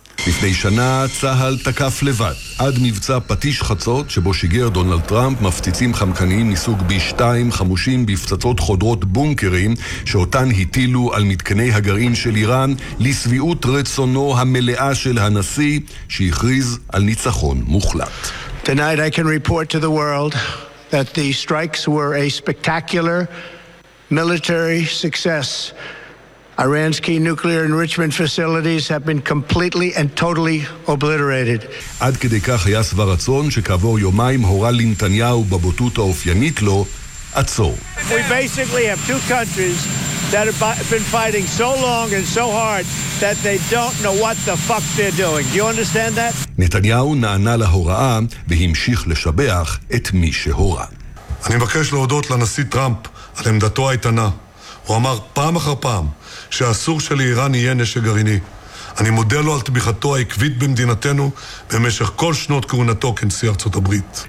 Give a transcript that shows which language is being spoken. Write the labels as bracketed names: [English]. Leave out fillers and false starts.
[Hebrew] לפני שנה צהל תקף לבד עד מבצע פטיש חצות שבו שיגר דונלד טראמפ מפציצים חמקניים מסוג B2 חמושים בפצצות חודרות בונקרים שאותן הטילו על מתקני הגרעין של איראן לסביעות רצונו המלאה של הנשיא שהכריז על ניצחון מוחלט. [English] Tonight I can report to the world that the strikes were a spectacular military success. Iran's key nuclear enrichment facilities have been completely and totally obliterated. [Hebrew] עד כדי כך היה שבע רצון שכעבור יומיים הורה לנתניהו בבוטות האופיינית לו, עצור. [English] We basically have two countries that have been fighting so long and so hard that they don't know what the fuck they're doing. Do you understand that? [Hebrew] נתניהו נענה להוראה והמשיך לשבח את מי שהורה. אני מבקש להודות לנשיא טראמפ על עמדתו האיתנה. הוא אמר פעם אחר פעם שאסור שלאיראן יהיה נשק גרעיני. אני מודה לו על תמיכתו העקבית במדינתנו במשך כל שנות כהונתו כנשיא ארצות הברית.